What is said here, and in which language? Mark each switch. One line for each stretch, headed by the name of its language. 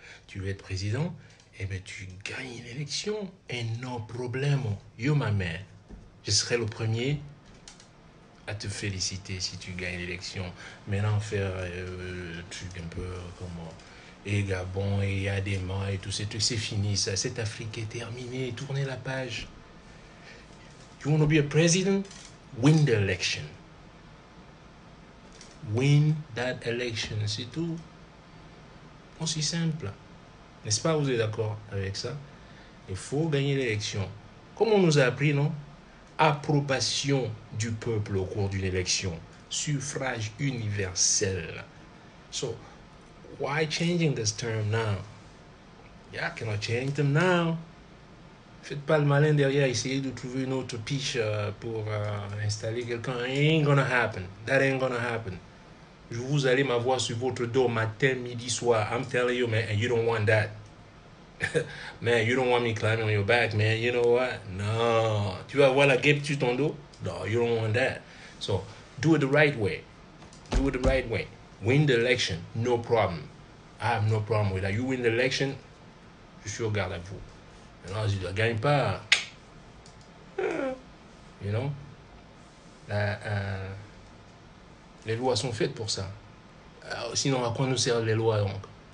French: Tu veux être président, eh bien tu gagnes l'élection, et non problème. Yo, ma mère, je serai le premier à te féliciter si tu gagnes l'élection. Maintenant, faire truc un peu comme et Gabon et Yadema et tous ces trucs, c'est fini ça. Cette Afrique est terminée. Tournez la page.
English: You want to be a president? Win the election. Win that election,
French: c'est tout. Aussi simple. N'est-ce pas, vous êtes d'accord avec ça? Il faut gagner l'élection. Comme on nous a appris, non? Approbation du peuple au cours d'une élection. Suffrage universel.
English: So, why changing this term now? Yeah, I cannot change them now.
French: Faites pas le malin derrière, essayez de trouver une autre piche pour installer quelqu'un.
English: It ain't gonna happen.
French: That ain't gonna happen. Vous allez m'avoir sur votre dos matin, midi, soir.
English: I'm telling you, man, and you don't want that. Man, you don't want me climbing on your back, man. You know what? No.
French: Tu vas avoir la guêpe sur ton dos?
English: No, you don't want that. So, do it the right way. Do it the right way. Win the election, no problem. I have no problem with that. You win the election,
French: je suis au garde à vous. Maintenant, si tu ne gagnes pas,
English: you know,
French: les lois sont faites pour ça. Sinon, à quoi nous servent les lois donc?